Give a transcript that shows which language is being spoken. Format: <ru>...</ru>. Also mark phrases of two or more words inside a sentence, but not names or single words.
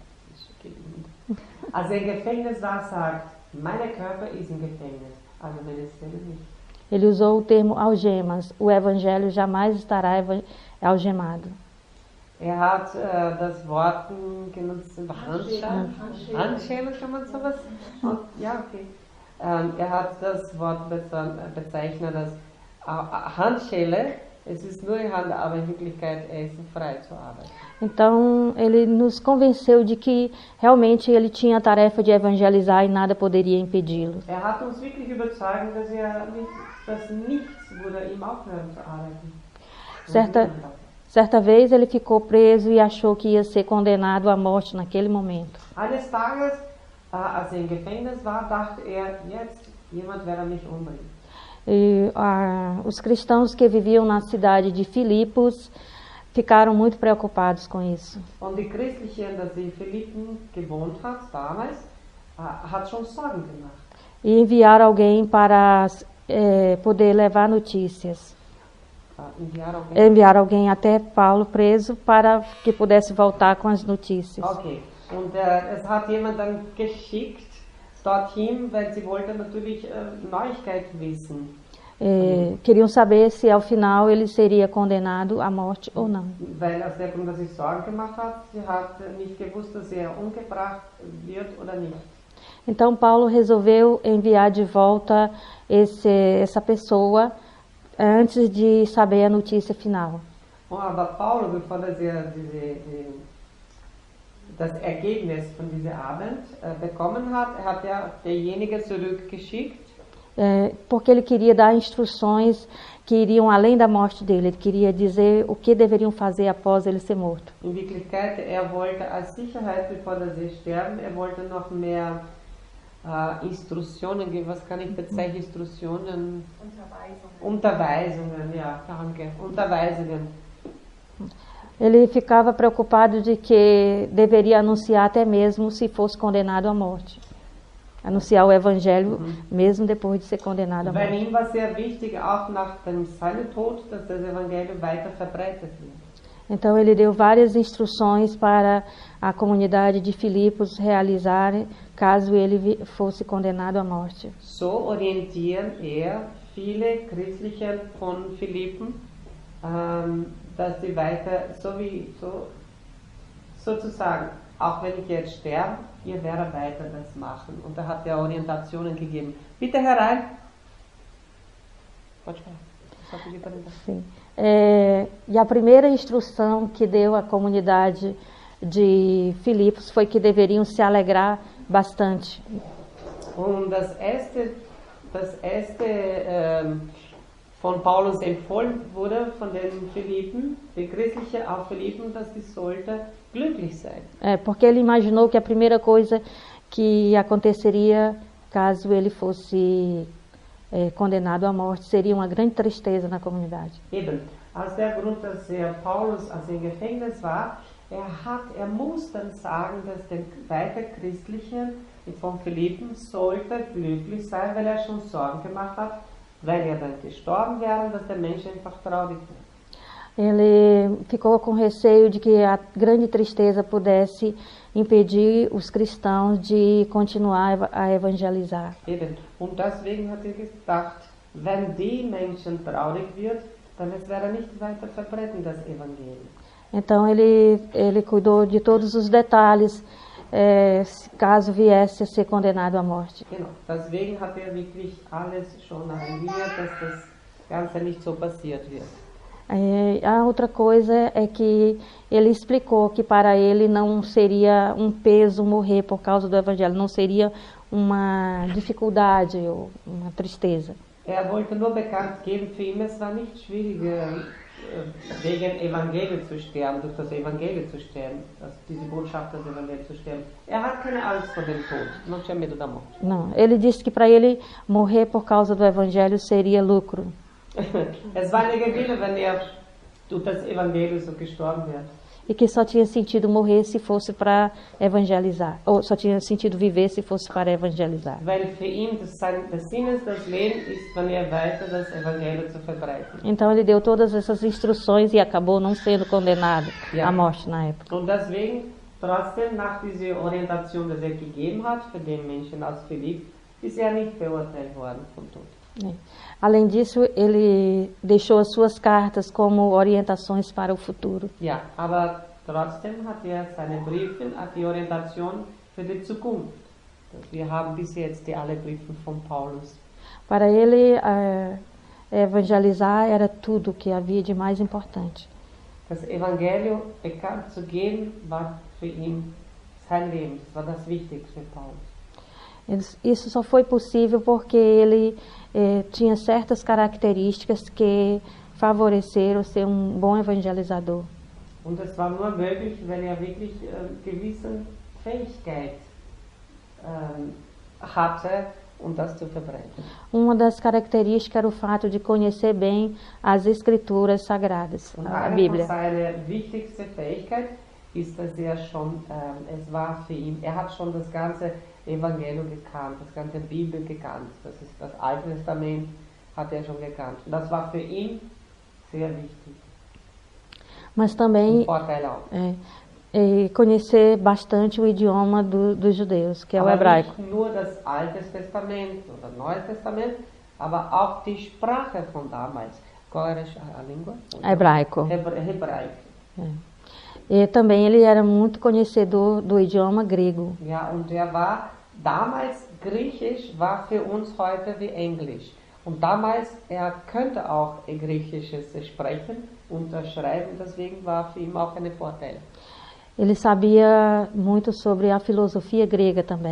<de>Als im Gefängnis war, sagt, mein Körper ist im Gefängnis, aber meine Seele nicht.</de> <pt>Ele usou o termo algemas. O evangelho jamais estará algemado.</pt> <de>Hat das Wort genutzt, Handschellen, kann man sowas? Ja, okay. Hat das Wort bezeichnet als Handschelle. Es ist nur Hand, aber in Wirklichkeit ist frei zu arbeiten.</de> <pt>Então, ele nos convenceu de que realmente ele tinha a tarefa de evangelizar e nada poderia impedi-lo.</pt> <de>Hat uns wirklich überzeugt, dass nichts würde ihm aufhören zu arbeiten.</de> <pt>Certa vez ele ficou preso e achou que ia ser condenado à morte naquele momento.</pt> <de>Eines Tages, als im Gefängnis war, dachte jetzt jemand werde mich umbringen.</de> <pt>E os cristãos que viviam na cidade de Filipos ficaram muito preocupados com isso.</pt> <de>Und die Christlichen, das in Philippen gewohnt hat damals, hat schon Sorgen gemacht.</de> <pt>E enviaram alguém para poder levar notícias. Enviaram alguém até Paulo preso para que pudesse voltar com as notícias. Okay.</pt> <de>Und es hat jemand dann geschickt dorthin, weil sie wollten natürlich Neuigkeiten wissen.</de> <pt>Queriam saber se ao final ele seria condenado à morte ou não.</pt> <de>Weil aus der Grund, dass sie Sorgen gemacht hat, sie hat nicht gewusst, dass er umgebracht wird oder nicht.</de> <pt>Então Paulo resolveu enviar de volta essa pessoa antes de saber a notícia final.</pt> <de>Aber Paulo, bevor er das Ergebnis von diesem Abend bekommen hat, hat derjenige zurückgeschickt.</de> <pt>Porque ele queria dar instruções que iriam além da morte dele. Ele queria dizer o que deveriam fazer após ele ser morto.</pt> <de>In Wirklichkeit, wollte als Sicherheit, bevor sie sterben, wollte noch mehr Instruktionen geben. Was kann ich bezeichnen? Instruktionen? Unterweisungen, ja, danke. Unterweisungen.</de> <pt>Ele ficava preocupado de que deveria anunciar até mesmo se fosse condenado à morte. Anunciar o evangelho mesmo depois de ser condenado à morte.</pt> <de>Bei ihm war sehr wichtig, auch nach seinem Tod, dass das Evangelium weiter verbreitet wird.</de> <pt>Então ele deu várias instruções para a comunidade de Filipos realizar caso ele fosse condenado à morte.</pt> <de>So orientieren viele Christliche von Philippen, dass sie weiter, sozusagen, auch wenn ich jetzt sterbe, ihr werdet weiter das machen. Und da hat er Orientationen gegeben. Bitte herein.</de> <pt>Pode falar. Só pedir para entrar. Sim. E a primeira instrução que deu à comunidade de Filipos foi que deveriam se alegrar bastante.</pt> <de>Und das erste von Paulus empfohlen wurde von den Philippen, die Christliche auf Philippen, dass die sollte glücklich sein.</de> <pt>Porque ele imaginou que a primeira coisa que aconteceria caso ele fosse condenado à morte seria uma grande tristeza na comunidade.</pt> <de>Eben, aus der Grund, dass Paulus im Gefängnis war, er muss dann sagen, dass der weiter Christliche von Philippen sollte glücklich sein, weil er schon Sorgen gemacht hat, weil er dann gestorben wäre, dass der Mensch einfach traurig wird.</de> <pt>Ele ficou com receio de que a grande tristeza pudesse impedir os cristãos de continuar a evangelizar.</pt> <de>Eben. Und deswegen hat er gedacht, wenn die Menschen traurig wird, dann wird er nicht weiter verbreiten das Evangelium.</de> <pt>Então ele cuidou de todos os detalhes, caso viesse a ser condenado à morte.</pt> <de>Genau. Deswegen hat er wirklich alles schon arrangiert, dass das Ganze nicht so passiert wird.</de> <pt>A outra coisa é que ele explicou que para ele não seria um peso morrer por causa do evangelho, não seria uma dificuldade ou uma tristeza.</pt> <de>Wollte nur bekannt geben, für ihn es war nicht schwierig, wegen Evangelium zu sterben, durch das Evangelium zu sterben, also diese Botschaft des Evangeliums zu sterben. Hat keine Angst vor dem Tod,</de> <pt>não tinha medo da morte. Não, ele disse que para ele morrer por causa do evangelho seria lucro.</pt> <de>Es war eine Gewinne, wenn durch das Evangelium so gestorben wird.</de> <pt>E que só tinha sentido morrer se fosse para evangelizar, ou só tinha sentido viver se fosse para evangelizar.</pt> <de>Weil für ihn das Sinn des Lebens ist, wenn weiter das Evangelium zu verbreiten.</de> <pt>Então ele deu todas essas instruções e acabou não sendo condenado à morte na época.</pt> <de>Und deswegen, trotzdem, nach dieser Orientation, die gegeben hat für den Menschen aus Philipp, ist nicht verurteilt worden vom Tod.</de> <pt>Além disso, ele deixou as suas cartas como orientações para o futuro.</pt> <de>Ja, aber trotzdem hat seine Briefe die Orientation für die Zukunft. Wir haben bis jetzt alle Briefe von Paulus.</de> <pt>Para ele, evangelizar era tudo que havia de mais importante.</pt> <de>Das Evangelium bekannt zu geben, war für ihn sein Leben. Das war das Wichtigste für Paulus.</de> <pt>Isso só foi possível porque ele tinha certas características que favoreceram ser um bom evangelizador.</pt> <de>Und das war nur möglich, weil wirklich gewisse Fähigkeit hatte, das zu verbreiten.</de> <pt>Uma das características era o fato de conhecer bem as escrituras sagradas, a Bíblia.</pt> <de>Seine wichtigste Fähigkeit ist, dass es war für ihn, hat schon das ganze Evangelium gekannt, das ganze Bibel gekannt. Das ist das Alte Testament, hat schon gekannt. Das war für ihn sehr wichtig.</de> <pt>Mas também conhecer bastante o idioma dos judeus, que é o hebraico.</pt> <de>Nicht nur das Alte Testament oder Neues Testament, aber auch die Sprache von damals.</de> <pt>Qual era a língua? Hebraico. Hebraico. E também ele era muito conhecedor do idioma grego.</pt> <de>Ja, und war damals Griechisch war für uns heute wie Englisch. Und damals könnte auch Griechisches sprechen und schreiben, deswegen war für ihn auch ein Vorteil.</de> <pt>Ele sabia muito sobre a filosofia grega também.</pt>